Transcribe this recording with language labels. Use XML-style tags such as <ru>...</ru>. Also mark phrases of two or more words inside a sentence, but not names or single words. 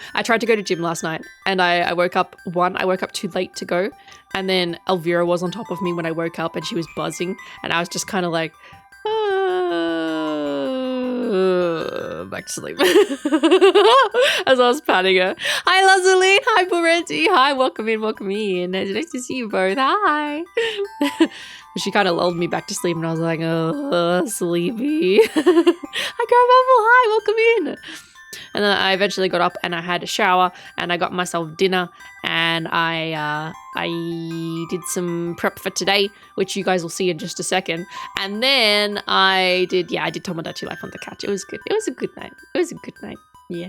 <en>Last night, and I woke up too late to go, and then Elvira was on top of me when I woke up, and she was buzzing, and I was just kind of like, back to sleep. As I was patting her. Hi, Lazaline. Hi, Borenti. Hi, welcome in. Nice to see you both. Hi. She kind of lulled me back to sleep, and I was like, oh, sleepy. Hi, Carabubble. Hi, welcome in. And then I eventually got up and I had a shower and I got myself dinner, and I did some prep for today, which you guys will see in just a second. And then I did Tomodachi Life on the couch. It was good. It was a good night. Yeah.</en>